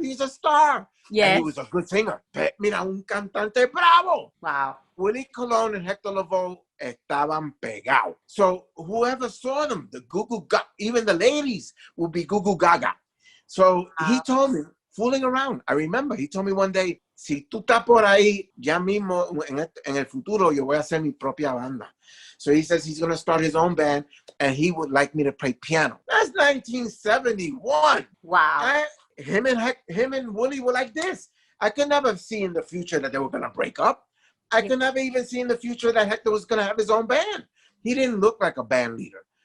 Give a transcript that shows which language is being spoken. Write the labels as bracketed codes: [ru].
[en] He's a star. Yeah. And he was a good singer. [es] Mira, un cantante bravo. [en] Wow. [es] Willie Colon and Hector Lavoe estaban pegados. [en] So whoever saw them, the even the ladies would be goo goo gaga. So he told me, fooling around. I remember he told me one day, [es] si tú estás por ahí, ya mismo en el futuro yo voy a hacer mi propia banda. [en] So he says he's going to start his own band and he would like me to play piano. That's 1971. Wow. Him and Willie were like this. I could never see in the future that they were going to break up. I could never even see in the future that Hector was going to have his own band. He didn't look like a band leader.